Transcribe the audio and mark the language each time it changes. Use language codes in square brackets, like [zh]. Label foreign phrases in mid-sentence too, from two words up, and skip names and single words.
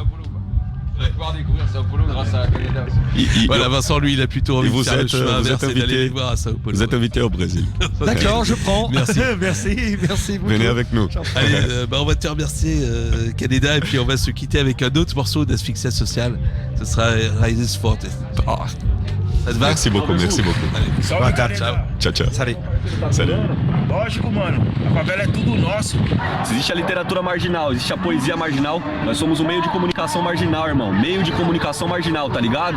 [fr] Voilà, Vincent, lui, il a plutôt envie de faire le chemin inverse et d'aller les voir à Sao Paulo. Vous êtes invité au Brésil. D'accord, je prends. Merci. merci beaucoup. Venez avec nous. Allez, on va te remercier, Canéda, et puis on va se quitter avec un autre morceau d'Asphyxia Social. Ce sera Rises Forte. Ça te va? Merci beaucoup. Allez. Tchau. Salut. [pt] Lógico, mano. A favela é tudo nosso. Se existe a literatura marginal, existe a poesia marginal, nós somos um meio de comunicação marginal, irmão. Meio de comunicação marginal, tá ligado?